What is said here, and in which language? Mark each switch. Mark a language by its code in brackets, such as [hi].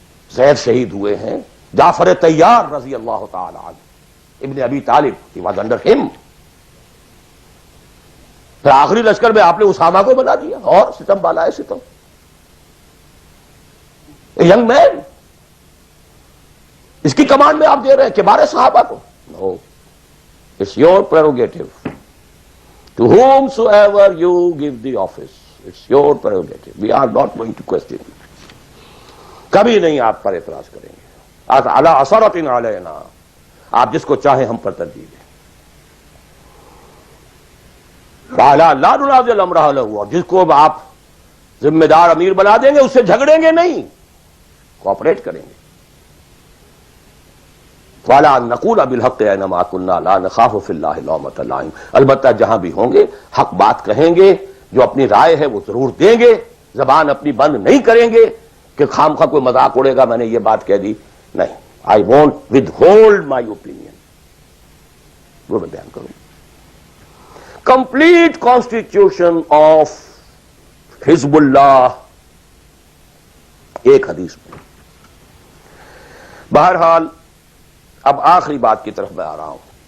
[ur] زید شہید ہوئے ہیں, جعفر طیار رضی اللہ تعالی عنہ, ابن ابی طالب, [en] he was under him. [ur] پھر آخری لشکر میں آپ نے اسامہ کو بنا دیا, اور ستم بالا ہے ستم. [en] young man, [ur] اس کی کمانڈ میں آپ دے رہے ہیں کبار صحابہ کو. [en] No, it's your prerogative. To whomsoever you give the office, it's your prerogative. We are not going to question it. [ur] کبھی نہیں آپ پر اعتراض کریں گے. [ar] علی عثرۃ علینا, [ur] آپ جس کو چاہیں ہم پر ترجیح دیں. [ar] وعلی لا ننازع الامر اہلہ, [ur] اور جس کو آپ ذمہ دار امیر بنا دیں گے اس سے جھگڑیں گے نہیں, کوآپریٹ کریں گے. [ar] وَلَا نَقُولَ بِالْحَقِّ أَيْنَمَا كُنَّا لَا نَخَافُ فِي اللَّهِ لَوْمَةَ لَائِمٍ. [ur] البتہ جہاں بھی ہوں گے حق بات کہیں گے, جو اپنی رائے ہے وہ ضرور دیں گے, زبان اپنی بند نہیں کریں گے کہ خام خواہ کوئی مذاق اڑے گا میں نے یہ بات کہہ دی. نہیں, [en] I won't withhold my opinion. [ur] وہ میں بیان کروں. [en] Complete constitution of حزب اللہ, [ur] ایک حدیث میں. بہرحال اب آخری بات کی طرف میں آ رہا ہوں.